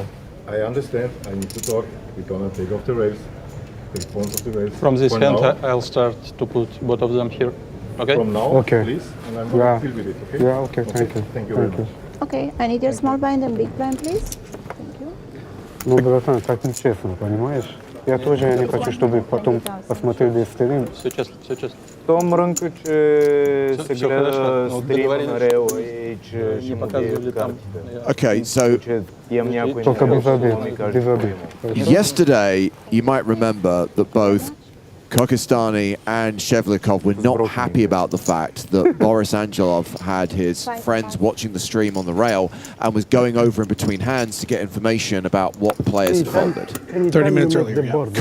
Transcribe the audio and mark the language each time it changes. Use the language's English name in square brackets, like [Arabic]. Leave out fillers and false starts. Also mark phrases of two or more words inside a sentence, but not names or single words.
[English] I understand. I need to talk. We're gonna take off the rails, take phones off the rails. From this For hand, now, I'll start to put both of them here. Okay. From now, Okay. please, and I'm going Yeah. to fill with it, okay? Yeah, okay, thank you. Thank you very much. Okay, I need your small blind and big blind, please. Thank you. [Russian] Ну, братан, так нечестно, понимаешь? Я тоже не хочу, чтобы потом посмотрели стрим. Все честно, все честно. Том рынку, [Bulgarian] че [Russian] Всё [Bulgarian] се гледа [Russian] хорошо. [Bulgarian] стрим [Russian] Договорились. [Bulgarian] на Рео и че ще [Russian] Не [Bulgarian] му [Russian] показывали [Bulgarian] бият [Russian] там. [Bulgarian] картите. [English] Okay, so [Bulgarian] Че имам някой [Russian] Только без [Bulgarian] нещо, [Russian] обид, [Bulgarian] ми каже [Russian] без [Bulgarian] какво [Russian] обид. [Bulgarian] има. [English] yesterday, you might remember that both Kokistani and Shevlikov were not happy about the fact that Boris Angelov had his friends watching the stream on the rail and was going over in between hands to get information about what players had folded. 30 minutes earlier, yeah.